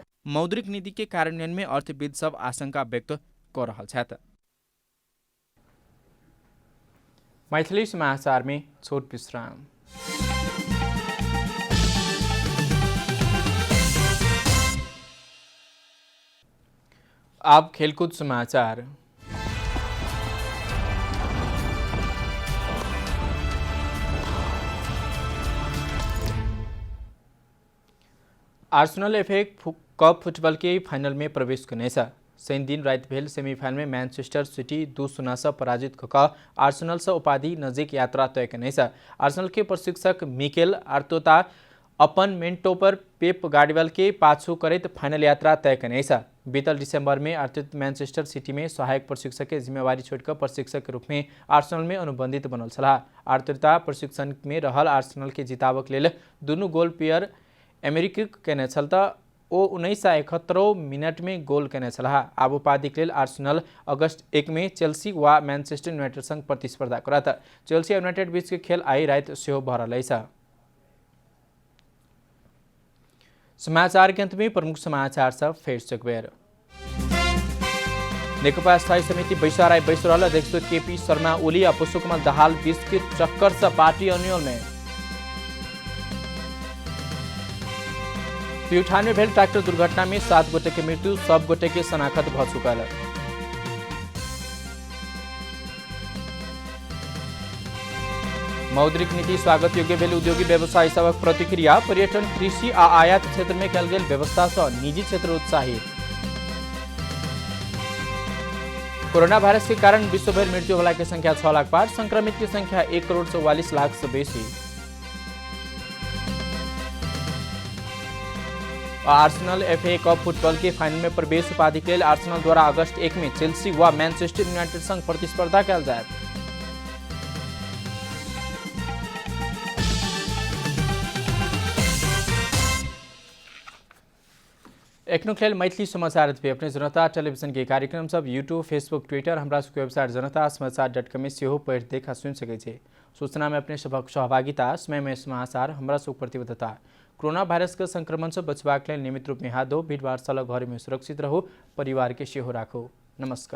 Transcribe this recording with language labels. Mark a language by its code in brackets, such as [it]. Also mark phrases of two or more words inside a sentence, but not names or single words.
[mai] मौद्रिक नीति के कार्यान्वयन में अर्थविद सब आशंका व्यक्त कर रहा छथि। मैथिली समाचार में छोट विश्राम। अब खेलकूद समाचार। आर्सेनल एफए कप फुटबॉल के फाइनल में प्रवेश करने शनि दिन रात भेल सेमीफाइनल में मैनचेस्टर सिटी 2-0 से पराजित होकर आर्सेनल से उपाधि नजिक यात्रा तय करने आर्सेनल के प्रशिक्षक मिकेल आर्टेटा अपन मेंटो पर पेप गार्डियोला के पाछू करत फाइनल यात्रा तय करने बीतल दिसंबर में आर्टेटा मैनचेस्टर सिटी में सहायक प्रशिक्षक के जिम्मेवारी छोड़कर प्रशिक्षक के रूप में आर्सेनल में अनुबंधित बनल छलाह। आर्टेटा प्रशिक्षण में रहल आर्सेनल के जिताबक लेल दुनू गोल पियर अमेरिकी केने छल त ओ 1971 मिनट में गोल केने छलाह। आब उपाधिक लेल आर्सेनल अगस्त 1 में चेल्सी वा मैनचेस्टर यूनाइटेड संग प्रतिस्पर्धा करत। चेल्सी यूनाइटेड बीच के खेल आई रात सेहो भ रहल अछि। समाचार के अंत में प्रमुख समाचार सब फेर से एक बेर। नेकपा स्थायी समिति बैसाराई बैसरल अध्यक्ष केपी शर्मा ओली और पुष्पकमल दाहाल बीच के टक्कर से पार्टी अन्यल में। प्युठान में भेल ट्रैक्टर दुर्घटना में 7 गोटे के मृत्यु, सब गोटे के शनाखत भ चुकल। मौद्रिक नीति स्वागत योग्य भेल उद्योगी व्यवसायी सबक प्रतिक्रिया। पर्यटन, कृषि आ आयात क्षेत्र में कल गेल व्यवस्था से निजी क्षेत्र उत्साहित। कोरोना वायरस के कारण विश्वभर मृत्यु होला की संख्या 6 लाख पार, संक्रमित की संख्या 1,44 लाख से बेसी। आर्सेनल एफए कप फुटबॉल के फाइनल में प्रवेश उपाधि के लिए आर्सेनल द्वारा अगस्त 1 में चेल्सी व मैनचेस्टर यूनाइटेड संग प्रतिस्पर्धा कल जाए। एकनो खेल मैथिली समाचार पे अपने जनता टेलीविजन के कार्यक्रम सब यूट्यूब, फेसबुक, ट्विटर, हमरा सबके वेबसाइट जनता-समाचार.com में सेहो पढ़ देखा सुन सके छे। सूचना में अपने सबक सहभागिता, समय में समाचार, हमरा सब प्रतिबद्धता। कोरोना वायरस के संक्रमण से बचबाक लेल नियमित रूप में हाथ धो, भीड़ भाड़ से घर में सुरक्षित रहो, परिवार के सेहो राखो।